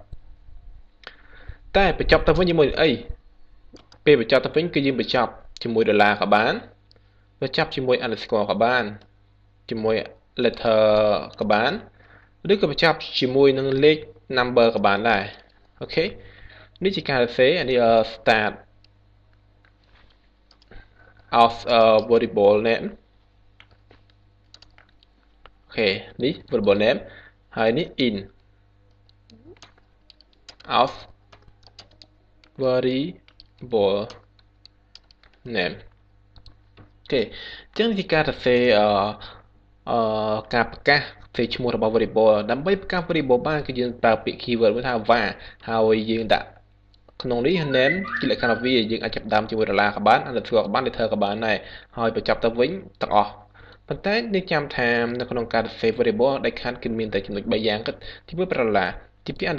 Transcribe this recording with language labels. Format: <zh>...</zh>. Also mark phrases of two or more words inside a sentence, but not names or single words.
<km>តែបញ្ចប់ទៅវិញជាមួយអីពេលបញ្ចប់ទៅវិញគឺយើងបញ្ចប់ជាមួយដុល្លារក៏បានបញ្ចប់ជាមួយ underscore ក៏បានជាមួយ letter ក៏បានឬក៏បញ្ចប់ជាមួយនឹងលេខ number ក៏បានដែរអូខេនេះជាការសរសេរនេះ</km> <en>start of variable name</en> <km>អូខេនេះ</km> <en>variable name</en> <km>ហើយនេះ in</km> <en>of variable name</en> <km>អូខេអញ្ចឹងជាការសរសេរការប្រកាសផ្សេងឈ្មោះរបស់ variable ដើម្បីប្រកាស variable បានគឺយើងប្រើពាក្យ keyword មួយថា var ហើយយើងដាក់ក្នុងនេះ name ជាលក្ខណៈវាយើងអាចចាប់ដើមជាមួយដុល្លារក៏បាន underscore ក៏ បាន letter ក៏បានដែរហើយបញ្ចប់ទៅវិញទាំងអស់ប៉ុន្តែនេះចាំថានៅក្នុងការសរសេរ variable ដាច់ខាតគឺមានតែចំណុច3យ៉ាងគិតទី1ប្រើដុល្លារទី2</km>